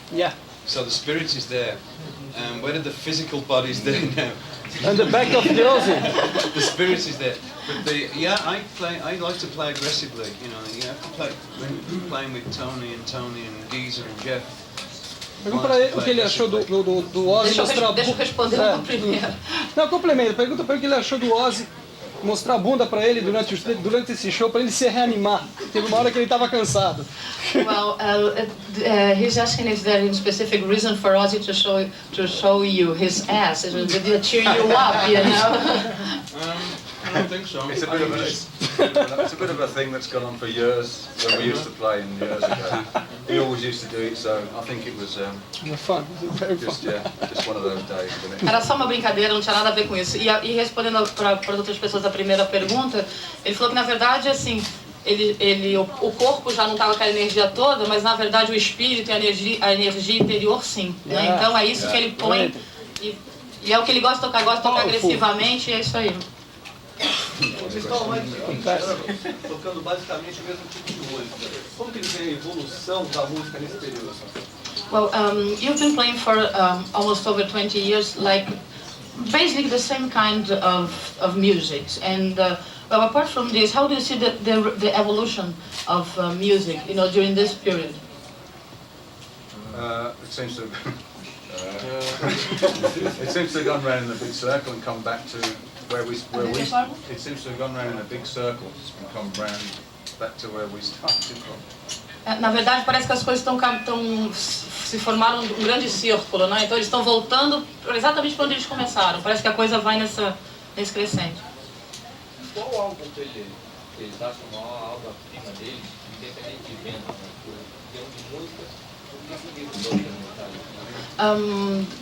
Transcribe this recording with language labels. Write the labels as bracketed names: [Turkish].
[English] Yeah. So the spirit is there. Whether the physical body is there now. And the back of the Ozzy. The spirit is there. But I like to play aggressively. You have to play when you're playing with Tony and Geezer and Jeff. [Portuguese] Pergunta pra ele o que ele achou do Ozzy mostrar... Deixa eu responder primeiro. Não, complemento. Pergunta pra ele o que ele achou do Ozzy mostrar a bunda para ele durante esse show, para ele se reanimar. Teve uma hora que ele estava cansado. [English] Well, he's asking if there is a specific reason for Ozzy to show you his ass, to cheer you up, you know. I don't think so. It's a bit of a thing that's gone on for years when we used to play in years ago. He always used to do it, so I think it was Fun. Very fun. just one of those days, wasn't it? [Portuguese] Era só uma brincadeira, não tinha nada a ver com isso. E respondendo para outras pessoas a primeira pergunta, ele falou que na verdade assim, o corpo já não estava com a energia toda, mas na verdade o espírito e a energia interior sim. Né? Então é isso que ele põe e é o que ele gosta de tocar agressivamente e é isso aí. Vocês estão tocando basicamente o mesmo tipo de música. Como que eles veem a evolução da música nesse período? [English] Well, you've been playing for almost over 20 years, like basically the same kind of music. And well, apart from this, how do you see the evolution of music, you know, during this period? It seems to it seems to have gone round in a big circle and come back to where we it seems to have gone round in a big circle and come round back to where we started from. [Portuguese] Na verdade, parece que as coisas se formaram um grande círculo, né? Então eles estão voltando exatamente para onde eles começaram. Parece que a coisa vai nesse crescente. Qual álbum que eles acham a maior obra-prima deles, independente de venda, em termos de música, o que